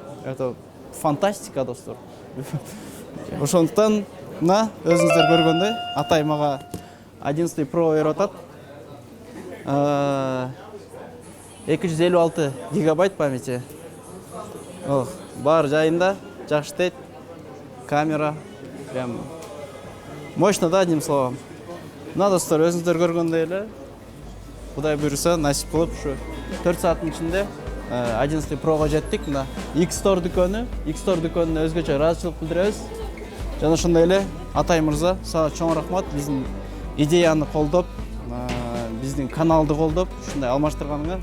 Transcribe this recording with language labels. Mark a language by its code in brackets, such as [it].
[ky] Это фантастика, достор. Ошондуктан, мына өзүңүздөр көргөндөй, Атай мага 11 Pro берип атат. 256 гигабайт памяти. Бар жайында, жакшы иштейт. [ru] Камера прям мощно, да, одним словом. [ky] Мына достор, өзүңүздөр көргөндөй эле, Кудай буйрса, насип кылып ушу 4 сааттын ичинде 11 Pro'га жеттик. Мына X-Store дүкөнүнө өзгөчө ыраазычылык билдиребиз. Жана ошондой эле Атай мырза, сага чоң рахмат. Биздин идеяны колдоп, биздин каналды колдоп, ушундай алмаштырганыңа.